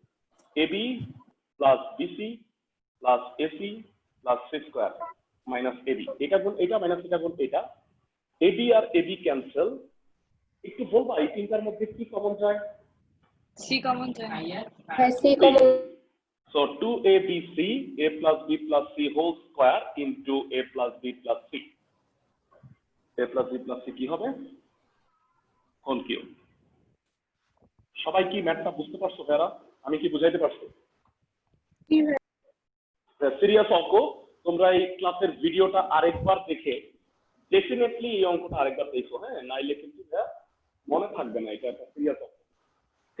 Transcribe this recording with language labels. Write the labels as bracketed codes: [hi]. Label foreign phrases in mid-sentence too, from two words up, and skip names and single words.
[en] ab plus bc plus ac plus c square minus ab, [bn] এটা গুণ এটা [en] মাইনাস [bn] এটা গুণ এটা, [en] ab আর ab cancel। [bn] একটু বলবা এই তিনটার মধ্যে কি কমন যায়? সি কমন যায়। হ্যাঁ সি কমন। [en] So 2abc a plus b plus c whole square into a plus b plus c, a plus b plus c [bn] কি হবে? [en] whole cube. [bn] সবাই কি ম্যাথটা বুঝতে পারছো ভাইরা? আমি কি বুঝাইতে পারছি? সিরিয়াস অঙ্ক, তোমরা এই ক্লাসের ভিডিওটা আরেকবার দেখে ডেফিনেটলি এই অঙ্কটা আরেকবার দেখো, হ্যাঁ, নাইলে কিন্তু মনে থাকবে না, এটা একটা সিরিয়াস অঙ্ক।